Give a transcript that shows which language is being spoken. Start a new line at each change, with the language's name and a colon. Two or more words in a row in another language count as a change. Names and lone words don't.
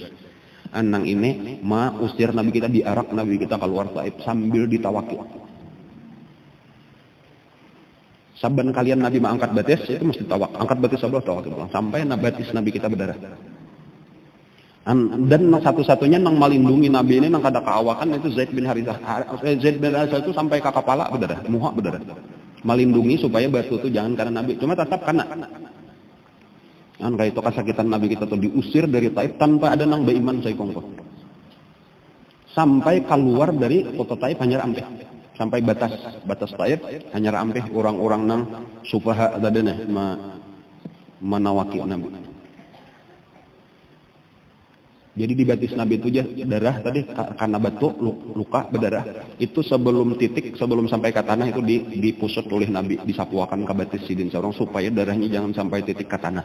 Banjar: Nang ini usir Nabi kita, diarak Nabi kita keluar Taif sambil ditawaki. Saban kalian Nabi angkat batis itu mesti tawak, angkat batis sebelah tawak sampai batis Nabi kita berdarah. Dan satu-satunya nang melindungi Nabi ini nang kada keawakan itu Zaid bin Harithah. Zaid bin Harithah itu sampai ke kepala berdarah, muha berdarah. Melindungi supaya batu itu jangan karena Nabi, cuma tetap kena. Kayak itu kesakitan Nabi kita tuh diusir dari Taif tanpa ada nang beriman saya kongkong. Sampai keluar dari kota Taif hanya ampeh. Sampai batas Taif hanya ampeh orang-orang nang sufaha tadene menawaki Nabi. Jadi di batis Nabi itu aja darah tadi karena batu luka berdarah. Itu sebelum sampai ke tanah itu dipusut oleh Nabi, disapuakan ke batis sidin seorang supaya darahnya jangan sampai titik ke tanah.